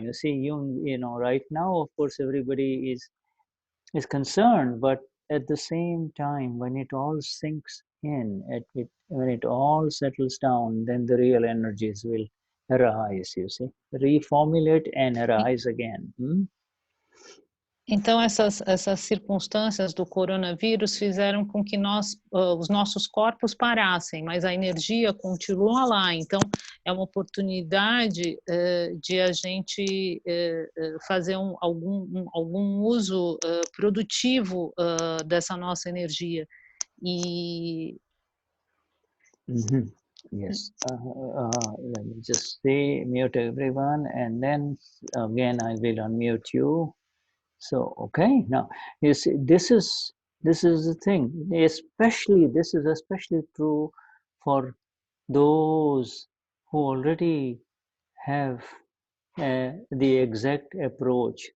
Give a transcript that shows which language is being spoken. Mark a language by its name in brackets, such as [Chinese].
[English] You see, you know, right now, of course, everybody is concerned, but at the same time, when it all sinks in, when it all settles down, then the real energies will arise, you see. Reformulate and arise again. [Portuguese] Então, essas circunstâncias do coronavírus fizeram com que os nossos corpos parassem, mas a energia continua lá. Então, é uma oportunidade de a gente fazer algum uso produtivo dessa nossa energia. E... [English] Yes. Let me just say, mute everyone, and then again I will unmute you. So, okay, now you see, this is the thing. This is especially true for those who already have the exact approach.